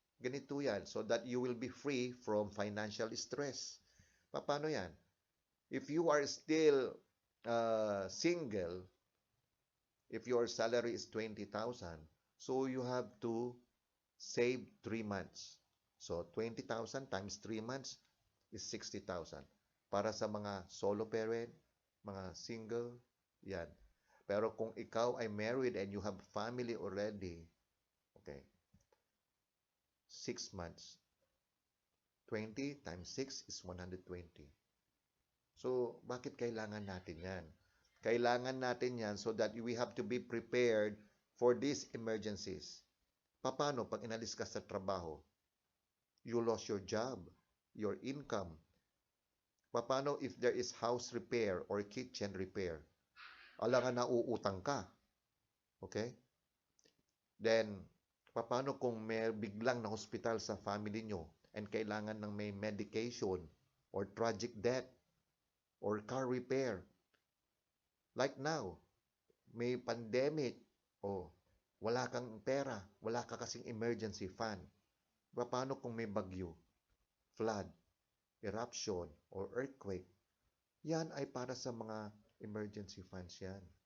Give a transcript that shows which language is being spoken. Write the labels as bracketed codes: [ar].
[tl] Ganito yan, [en] so that you will be free from financial stress. [tl] Paano yan? [en] If you are still single, if your salary is 20,000, so you have to save 3 months. So 20,000 times 3 months is 60,000. [tl] Para sa mga solo parent, mga single, yan. Pero kung ikaw ay [en] married and you have family already, okay, 6 months. 20 times 6 is 120. So, [tl] bakit kailangan natin yan? Kailangan natin yan [en] so that we have to be prepared for these emergencies. [tl] Paano pag inalis ka sa trabaho? [en] You lost your job, your income. Paano if there is house repair or kitchen repair? [tl] Alangan na uutang ka. Okay? Then, paano kung may biglang na hospital sa family nyo and kailangan ng may medication or [en] tragic death or car repair? Like now, [tl] may pandemic. Oh, Wala kang pera, wala ka kasing emergency fund. Paano kung may bagyo, [en] flood, eruption, or earthquake? [tl] Yan ay para sa mga emergency funds yan.